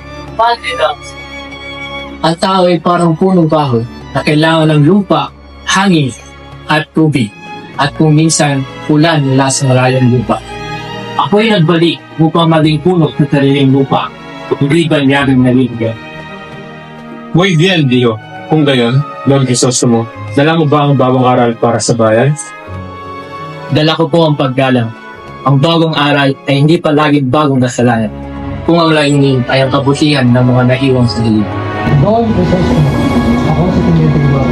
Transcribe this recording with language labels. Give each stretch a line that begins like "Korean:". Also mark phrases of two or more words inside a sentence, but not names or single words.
Filipino: Ang tao ay parang punong kahoy na kailangan ng lupa, hangin, at tubig. At kung minsan, ulan mula sa malayang lupa. Ako'y nagbalik upang maging puno sa sariling lupa. Hindi banyagang naligyan.
Spanish: Muy bien, Dio.
Filipino: Kung gayon, Don Crisostomo, dala mo ba ang bagong aral para sa bayan? Dala ko po ang paggalang. Ang bagong aral ay hindi palaging bagong kasalanan. Kung ang layunin ay ang kabutihan ng mga naiwang sa lilim. Don Crisostomo, ako si Tiniente Ibarra.